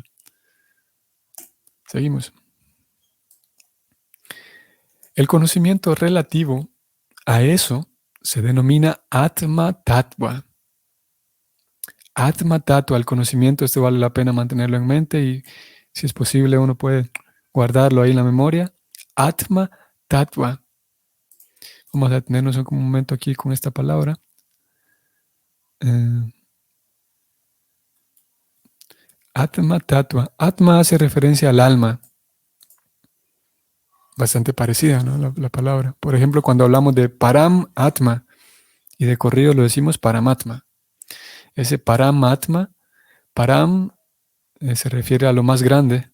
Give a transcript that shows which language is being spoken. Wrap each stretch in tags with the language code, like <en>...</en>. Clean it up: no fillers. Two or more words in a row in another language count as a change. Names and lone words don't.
<es>Seguimos. El conocimiento relativo a eso se denomina</es> <sa>आत्म तत्त्व. आत्म तत्त्व,</sa> <es>el conocimiento, esto vale la pena mantenerlo en mente y si es posible uno puede guardarlo ahí en la memoria.</es> <sa>आत्म तत्त्व.</sa> <es>Vamos a detenernos un momento aquí con esta palabra.</es> <sa>आत्म तत्त्व.</sa> <es>Atma hace referencia al alma. Bastante parecida, ¿no? La palabra. Por ejemplo, cuando hablamos de</es> <sa>परम आत्म,</sa> <es>y de corrido lo decimos Paramatma. Ese Paramatma, Param se refiere a lo más grande.</es>